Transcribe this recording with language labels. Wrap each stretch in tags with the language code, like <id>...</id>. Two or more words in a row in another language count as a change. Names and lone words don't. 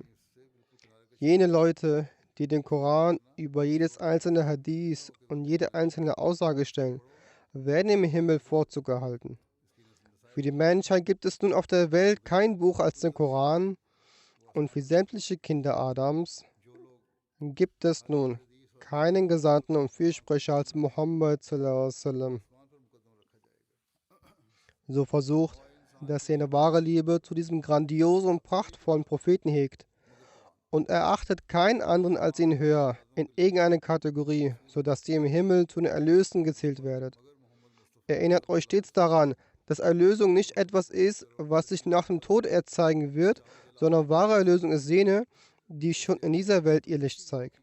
<de>Jene Leute, die den Koran über jedes einzelne Hadith und jede einzelne Aussage stellen, werden im Himmel Vorzug erhalten. Für die Menschheit gibt es nun auf der Welt kein Buch als den Koran und für sämtliche Kinder Adams gibt es nun keinen Gesandten und Fürsprecher als Muhammad</de> <ar>صلى الله عليه وسلم.</ar> <de>So versucht, dass er eine wahre Liebe zu diesem grandiosen und prachtvollen Propheten hegt und erachtet keinen anderen als ihn höher in irgendeiner Kategorie, sodass ihr im Himmel zu den Erlösten gezählt werdet. Erinnert euch stets daran, dass Erlösung nicht etwas ist, was sich nach dem Tod erzeigen wird, sondern wahre Erlösung ist jene, die schon in dieser Welt ihr Licht zeigt.</de>